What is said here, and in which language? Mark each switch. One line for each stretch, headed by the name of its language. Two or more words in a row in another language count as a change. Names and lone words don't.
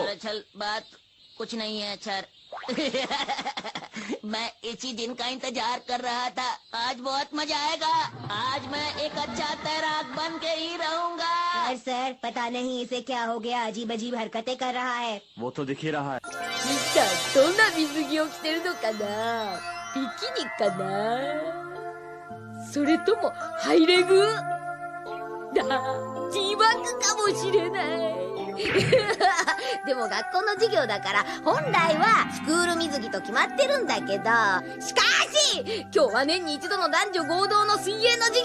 Hindi: दरअसल बात कुछ नहीं है सर। मैं इसी दिन का इंतजार कर रहा था। आज बहुत मजा आएगा। आज मैं एक अच्छा तैराक बन के ही रहूंगा। सर, पता नहीं इसे क्या हो गया, अजीब अजीब हरकतें कर रहा है। वो तो दिख ही रहा है।
Japanese: どんな水着を着てるのかな。ビキニかな。それともハイレグだ。ティーバッグかもしれない。でも学校の授業だから本来はスクール水着と決まってるんだけど、しかし今日は年に一度の男女合同の水泳の授業。